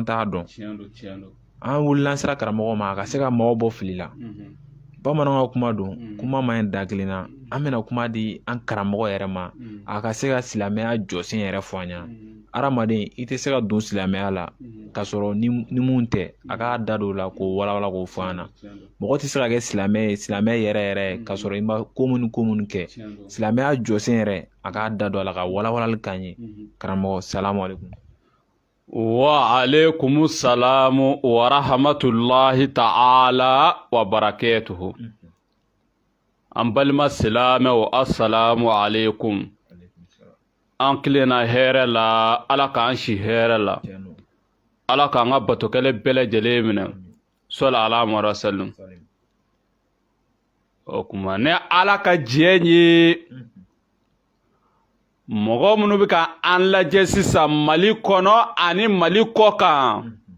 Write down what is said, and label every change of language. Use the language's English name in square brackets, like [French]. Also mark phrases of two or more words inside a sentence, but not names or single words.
[Bambara] t'a dɔn an wulila an sera karamɔgɔ ma a ka se ka maaw bɔ fili la bamananw ka kuma don kuma ma ɲi da kelen na an bɛna kuma di an karamɔgɔ yɛrɛ ma a ka se ka silamɛya jɔsen yɛrɛ fɔ an ɲɛna adamaden i tɛ se ka don silamɛya la k'a sɔrɔ ni mun tɛ a k'a da don o la k'o walawala k'o fɔ an na mɔgɔ tɛ se ka kɛ silamɛ ye silamɛ yɛrɛ yɛrɛ k'a sɔrɔ i ma ko minnu kɛ silamɛya jɔsen yɛrɛ a k'a da don a la ka walawalali k'an ye karamɔgɔ [Arabic] السلام عليكم. وعليكم السلام ورحمة الله تعالى وبركاته. [Bambara] An balima silamɛw [Arabic] السلام عليكم. [Bambara] An kilenna hɛrɛ la ala k'an si hɛrɛ la ala k'an ka batokɛlɛ bɛɛ lajɛlen minɛ sɔli ala Muhamadu sallam. O kuma ne ala ka diɲɛ ye mɔgɔ minnu bɛ ka an lajɛ sisan Mali kɔnɔ ani Mali kɔkan